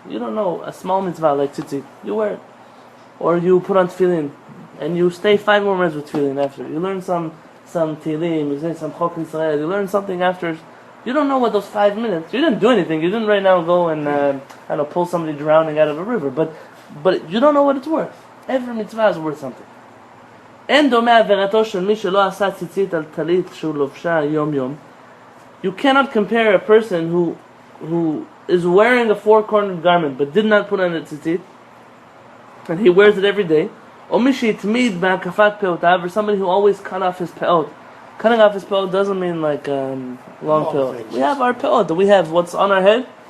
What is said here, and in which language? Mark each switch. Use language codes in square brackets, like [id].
[en] You don't know a small mitzvah like tzitzit. You wear it. Or you put on tefillin, and you stay 5 more minutes with tefillin after. You learn some tilim, you say some chok Yisrael, you learn something after. You don't know what those 5 minutes, you didn't do anything. You didn't right now go and pull somebody drowning out of a river. But you don't know what it's worth. Every mitzvah is worth something. [he] אין דומה עבירתו של מי שלא עשה ציצית על טלית שהוא לובשה יום-יום. [en] You cannot compare a person who is wearing a 4-cornered garment but did not put on a tzitzit, and he wears it every day, or [he] מי שהתמיד בהקפת פאותיו, [en] or somebody who always cut off his peot. Cutting off his peot doesn't mean like long peot. We have our peot, we have what's on our head.